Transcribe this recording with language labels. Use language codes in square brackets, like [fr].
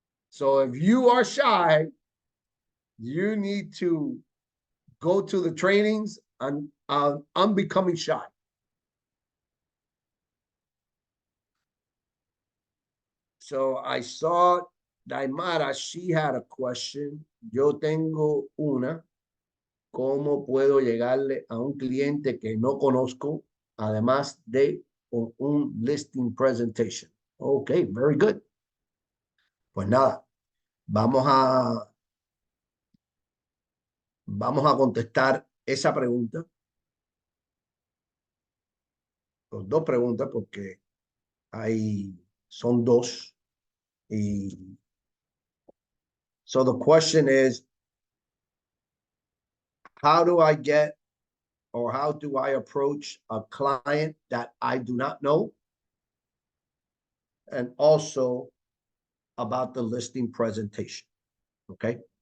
[en] So if you are shy, you need to go to the trainings on unbecoming shy. So I saw Daimara, she had a question. [es] Yo tengo una. ¿Cómo puedo llegarle a un cliente que no conozco, además de un listing presentation? [en] Okay, very good. [es] Pues nada, vamos a contestar esa pregunta. Con dos preguntas, porque son dos. [en] So the question is, how do I get, or how do I approach a client that I do not know? And also about the listing presentation. Okay.